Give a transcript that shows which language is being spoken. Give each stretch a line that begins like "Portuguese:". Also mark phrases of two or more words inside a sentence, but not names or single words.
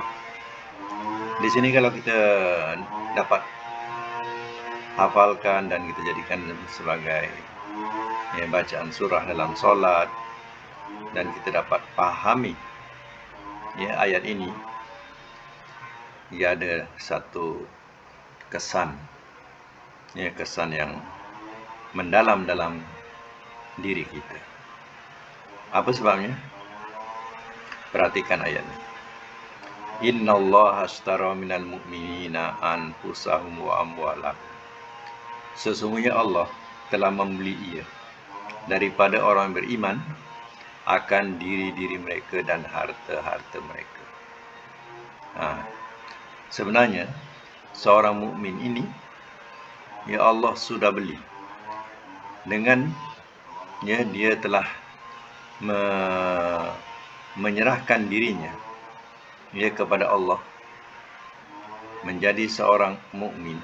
Malay: Di sini kalau kita dapat hafalkan dan kita jadikan sebagai bacaan surah dalam solat, dan kita dapat pahami ayat ini, ia ada satu kesan, kesan yang mendalam dalam diri kita. Apa sebabnya? Perhatikan ayat ini.
Arabic: إن الله اشترى من المؤمنين أنفسهم وأموالهم.
Malay: Sesungguhnya Allah telah membeli ia daripada orang beriman akan diri-diri mereka dan harta-harta mereka. Sebenarnya seorang mukmin ini Allah sudah beli dengan dia telah menyerahkan dirinya kepada Allah menjadi seorang mukmin.